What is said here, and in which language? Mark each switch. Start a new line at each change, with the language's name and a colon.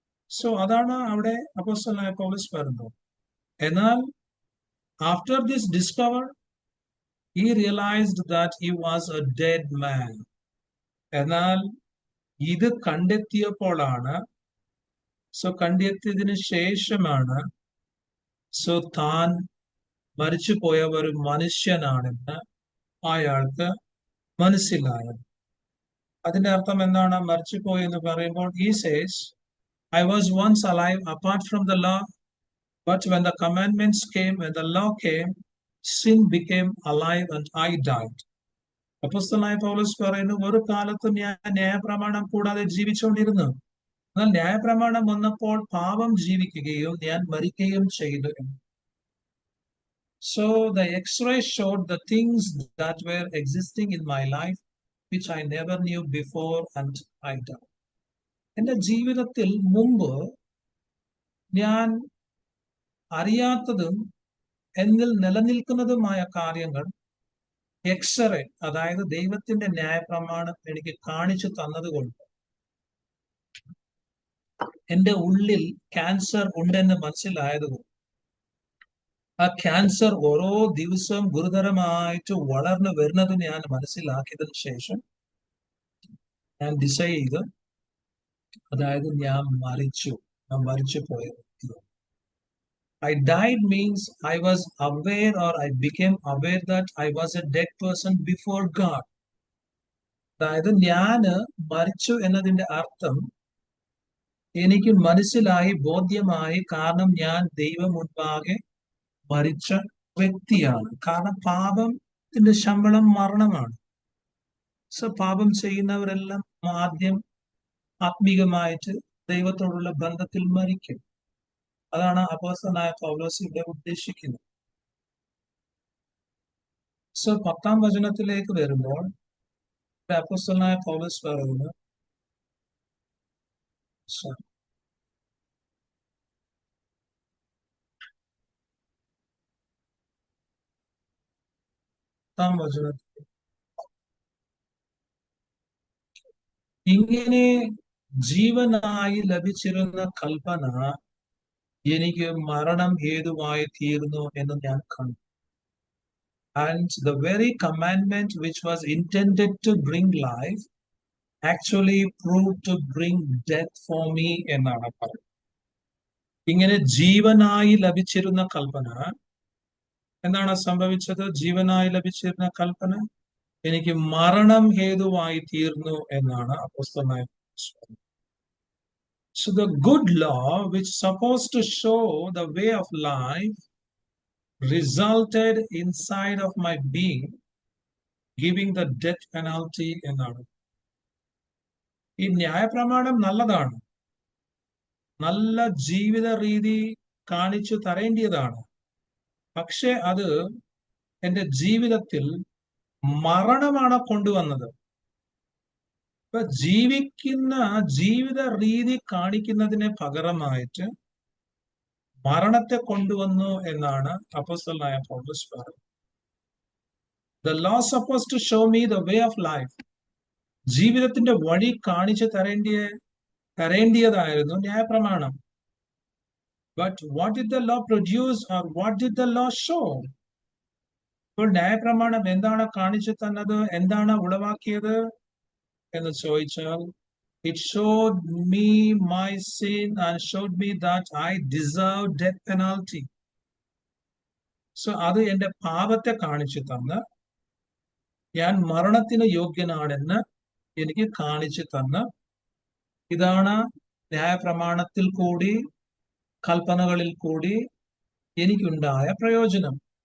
Malayalam: So അതാണ് അവിടെ അപ്പോസ്തലനായ പൗലോസ് പറയുന്നത്. എന്നാൽ
English: After this discover he realized that he was a dead man.
Malayalam: എന്നാൽ ഇത് കണ്ടെത്തിയപ്പോഴാണ്, കണ്ടെത്തിയതിനു ശേഷമാണ് താൻ മരിച്ചുപോയ ഒരു മനുഷ്യനാണെന്ന് അയാൾക്ക് മനസ്സിലായത്. അതിന്റെ അർത്ഥം എന്താണ്? മരിച്ചുപോയി എന്ന് പറയുമ്പോൾ
English: he says, I was once alive apart from the law, but when the commandments came, when the law came, sin became alive and I died.
Malayalam: അപ്പോസ്തലനായ പൗലോസ് പറയുന്നു, ഒരു കാലത്ത് ഞാൻ ന്യായപ്രമാണം കൂടാതെ ജീവിച്ചുകൊണ്ടിരുന്നു. എന്നാൽ ന്യായപ്രമാണം വന്നപ്പോൾ പാപം ജീവിക്കുകയും ഞാൻ മരിക്കുകയും ചെയ്തു.
English: So the X-ray showed the things that were existing in my life which I never knew before and I died.
Malayalam: എൻ്റെ ജീവിതത്തിൽ മുമ്പ് ഞാൻ അറിയാത്തതും എന്നിൽ നിലനിൽക്കുന്നതുമായ കാര്യങ്ങൾ എക്സ്റേ, അതായത് ദൈവത്തിന്റെ ന്യായപ്രമാണം എനിക്ക് കാണിച്ചു തന്നതുകൊണ്ട് എൻ്റെ ഉള്ളിൽ ക്യാൻസർ ഉണ്ടെന്ന് മനസ്സിലായതുകൊണ്ട് ആ ക്യാൻസർ ഓരോ ദിവസവും ഗുരുതരമായിട്ട് വളർന്നു വരുന്നത് ഞാൻ മനസ്സിലാക്കിയതിനു ശേഷം ഞാൻ ഡിസൈഡ് ചെയ്ത്, അതായത് ഞാൻ മരിച്ചു പോയത്.
English: I died means I was aware, or I became aware that I was a dead person before God.
Malayalam: അതായത് ഞാൻ മരിച്ചു എന്നതിന്റെ അർത്ഥം എനിക്ക് മനസ്സിലായി, ബോധ്യമായി. കാരണം ഞാൻ ദൈവം മുൻപാകെ മരിച്ച വ്യക്തിയാണ്. കാരണം പാപത്തിന്റെ ശമ്പളം മരണമാണ്. പാപം ചെയ്യുന്നവരെല്ലാം ആദ്യം ആത്മീകമായിട്ട് ദൈവത്തോടുള്ള ബന്ധത്തിൽ മരിക്കും. അതാണ് അപ്പോസ്തലനായ പൗലോസ് ഇവിടെ ഉദ്ദേശിക്കുന്നത്. 10-ാം വചനത്തിലേക്ക് വരുമ്പോൾ അപ്പോസ്തലനായ പൗലോസ് പറയുന്നു, 10-ാം വചനത്തിൽ ഇങ്ങനെ ജീവനായി ലഭിച്ചിരുന്ന കൽപ്പന എനിക്ക് മരണം ഹേതുവായി തീർന്നു എന്ന് ഞാൻ കണ്ടു.
English: And the very commandment which was intended to bring life actually proved to bring death for me
Malayalam: എന്നാണ് പറയുന്നത്. ഇങ്ങനെ ജീവനായി ലഭിച്ചിരുന്ന കൽപ്പന എന്താണ് സംഭവിച്ചത്? ജീവനായി ലഭിച്ചിരുന്ന കൽപ്പന എനിക്ക് മരണം ഹേതുവായി തീർന്നു എന്നാണ് അപ്പോസ്തലനായ പൗലോസ് പറയുന്നത്.
English: So the good law which supposed to show the way of life resulted inside of my being giving the death penalty
Malayalam: എന്നാണ്. ഈ ന്യായപ്രമാണം നല്ലതാണ്, നല്ല ജീവിത രീതി കാണിച്ചു തരേണ്ടതാണ്. പക്ഷെ അത് എൻ്റെ ജീവിതത്തിൽ മരണമാണ് കൊണ്ടുവന്നത്. ഇപ്പൊ ജീവിക്കുന്ന ജീവിത രീതി കാണിക്കുന്നതിന് പകരമായിട്ട് മരണത്തെ കൊണ്ടുവന്നു എന്നാണ് അപ്പോസ്തലനായ പൗലോസ് പറയുന്നത്.
English: The law supposed to show me the way of life.
Malayalam: ജീവിതത്തിന്റെ വഴി കാണിച്ചു തരേണ്ടിയതായിരുന്നു ന്യായപ്രമാണം.
English: But what did the law produce or what did the law show?
Malayalam: ഇപ്പോൾ ന്യായപ്രമാണം എന്താണ് കാണിച്ചു തന്നത്, എന്താണ് ഉളവാക്കിയത് എന്ന് ചോദിച്ചാൽ,
English: it showed me my sin and showed me that I deserve death penalty.
Malayalam: So അത് എൻ്റെ പാപത്തെ കാണിച്ചു തന്ന് ഞാൻ മരണത്തിന് യോഗ്യനാണെന്ന് എനിക്ക് കാണിച്ചു തന്ന്. ഇതാണ് ന്യായപ്രമാണത്തിൽ കൂടി കൽപ്പനകളിൽ കൂടി എനിക്കുണ്ടായ പ്രയോജനം.